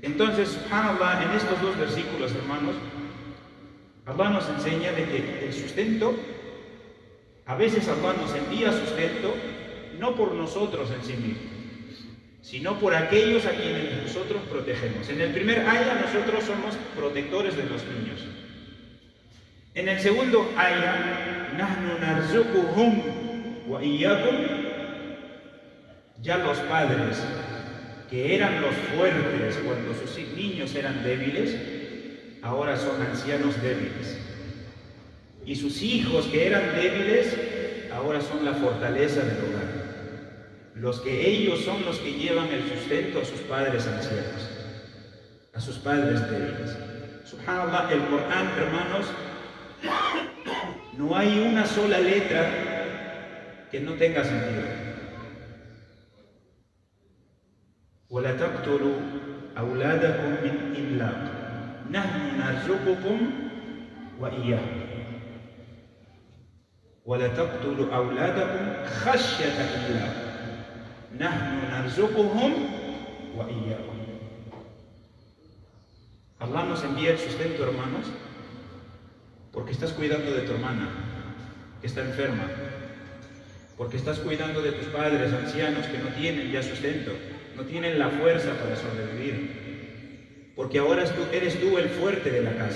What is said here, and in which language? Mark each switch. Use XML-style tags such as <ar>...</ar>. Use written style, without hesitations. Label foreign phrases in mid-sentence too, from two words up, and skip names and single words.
<es>Entonces, subhanallah, en estos dos versículos, hermanos, Allah nos enseña de que el sustento, a veces Allah nos envía sustento, no por nosotros en sí mismos, sino por aquellos a quienes nosotros protegemos. En el primer ayah, nosotros somos protectores de los niños. En el segundo ayah,</es> <ar>نحن نرزقهم وإياكم,</ar> <es>ya los padres que eran los fuertes cuando sus niños eran débiles, ahora son ancianos débiles. Y sus hijos que eran débiles, ahora son la fortaleza del hogar. Ellos son los que llevan el sustento a sus padres ancianos, a sus padres débiles. Subhanallah, el Corán, hermanos, no hay una sola letra que no tenga sentido.</es> <ar>وَلَا تَقْتُلُوا أَوْلَادَكُمْ مِنْ إِمْلَاقٍ نَحْنُ نَرْزُقُكُمْ وَإِيَّاهُمْ وَلَا تَقْتُلُوا أَوْلَادَكُمْ خَشْيَةَ إِمْلَاقٍ نَحْنُ نَرْزُقُهُمْ وَإِيَّاكُمْ.</ar> <es>Allah nos envía el sustento, hermanos, porque estás cuidando de tu hermana que está enferma, porque estás cuidando de tus padres ancianos que no tienen ya sustento, no tienen la fuerza para sobrevivir, porque ahora eres tú el fuerte de la casa.</es>